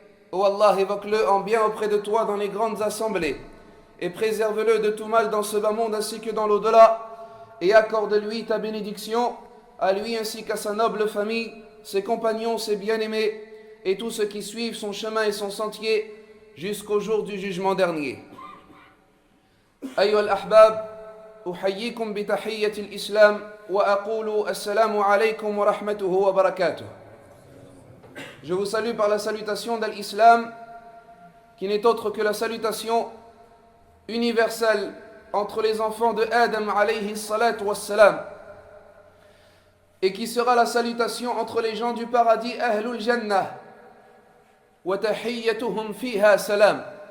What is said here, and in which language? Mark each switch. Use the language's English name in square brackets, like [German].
[French] Oh Allah, évoque-le en bien auprès de toi dans les grandes assemblées et préserve-le de tout mal dans ce bas monde ainsi que dans l'au-delà et accorde-lui ta bénédiction, à lui ainsi qu'à sa noble famille, ses compagnons, ses bien-aimés et tous ceux qui suivent son chemin et son sentier jusqu'au jour du jugement dernier. Ayyuha al-ahbab, [Arabic] أحييكم بتحية الإسلام وأقول السلام عليكم ورحمته وبركاته. [French] Je vous salue par la salutation de l'islam qui n'est autre que la salutation universelle entre les enfants de Adam alayhi salatu wassalam et qui sera la salutation entre les gens du paradis [Arabic] Ahlul Jannah wa tahiyyatuhum fiha salam.